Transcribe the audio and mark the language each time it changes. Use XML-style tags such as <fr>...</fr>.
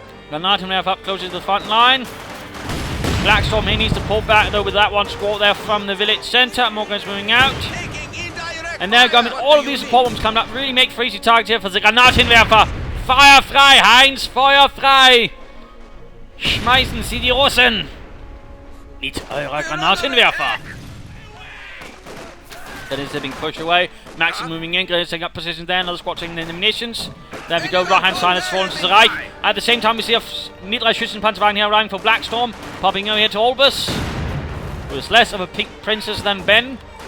<en>Granatenwerfer up closer to the front line. Blackstorm, he needs to pull back though with that one squad there from the village centre. Morgan's moving out. And there we go. I mean, all of these support bombs coming up really make for easy targets here for the Granatenwerfer</en> <de>Feuer frei, Heinz, Feuer frei! Schmeißen Sie die Russen! Mit eurer Granatenwerfer!</de> <en>Grenadiers are being pushed away. Maxim moving in, Grenadiers taking up position there, another squad taking in the munitions. There we go, right hand side has fallen to the right. At the same time we see a Midreich Schützenpanzerwagen here arriving for Blackstorm, popping over here to Albus, who is less of a pink princess than Ben.</en>